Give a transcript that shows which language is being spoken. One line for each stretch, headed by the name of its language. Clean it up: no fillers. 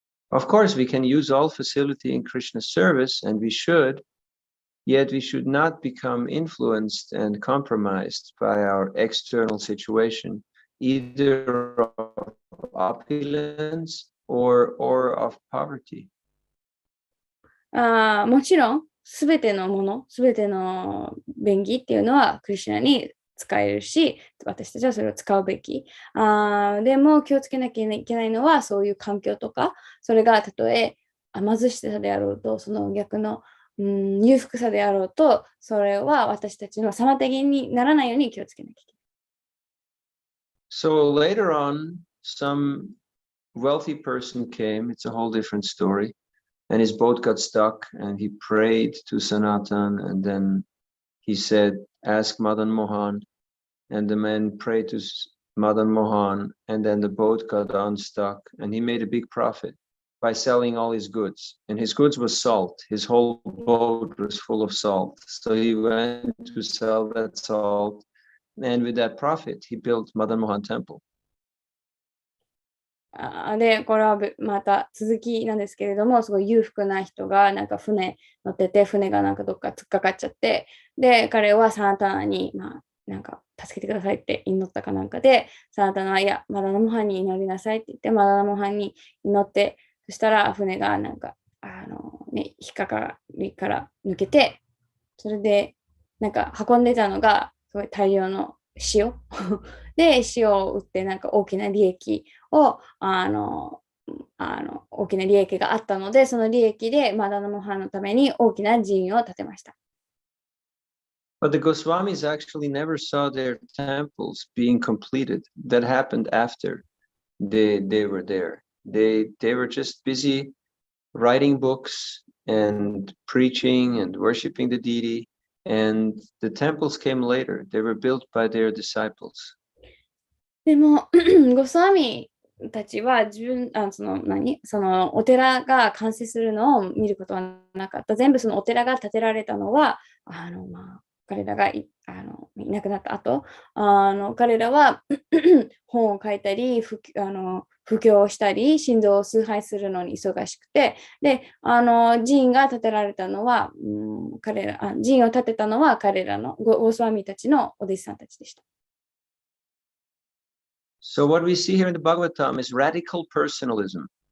English: Of course, we can use all facility in Krishna's service, and we should, yet we should not become influenced and compromised by our external situation, either of opulence or of poverty.
Japanese: もちろん、すべてのもの、すべての便宜っていうのはクリシュナに使えるし、私たちはそれを使うべき。でも気をつけなきゃいけないのは、そういう環境とか、それがたとえ貧しさであろうと、その逆の裕福さであろうと、それは私たちの妨げにならないように気をつけなきゃいけない。
English: So later on, some wealthy person came, it's a whole different story, and his boat got stuck, and he prayed to Sanatan, and then he said, ask Madan Mohan, and the man prayed to Madan Mohan, and then the boat got unstuck, and he made a big profit by selling all his goods. And his goods was salt. His whole boat was full of salt. So he went to sell that salt, and with that profit, he built Madan Mohan Temple.
Japanese: で、これはまた続きなんですけれども、すごい裕福な人がなんか船乗ってて、船がなんかどっか突っかかっちゃって、で、彼はサナタナに、なんか助けてくださいって祈ったかなんかで、サナタナは、いや、マダナモハンに祈りなさいって言って、マダナモハンに祈って、そしたら船がなんか、引っかかりから抜けて、それで、なんか運んでたのが、すごい大量の塩で、塩を売ってなんか大きな利益を大きな利益があったので、その利益でマダナモハンのために大きな寺院を建てました。
English: But the Goswamis actually never saw their temples being completed. That happened after they were there. They were just busy writing books and preaching and worshiping the deity. And the temples came later. They were built by their disciples.
Japanese: でも、ゴスワミたちは自分、そのお寺が完成するのを見ることはなかった。全部そのお寺が建てられたのは、彼らがいなくなった後、彼らは本を書いたり、布教をしたり、神道を崇拝するのに忙しくて、で、寺院が建てられたのは、寺院を建てたのは彼らのゴスワミたちのお弟子さんたちでした。
English: So what we see here in the Bhagavatam is radical personalism.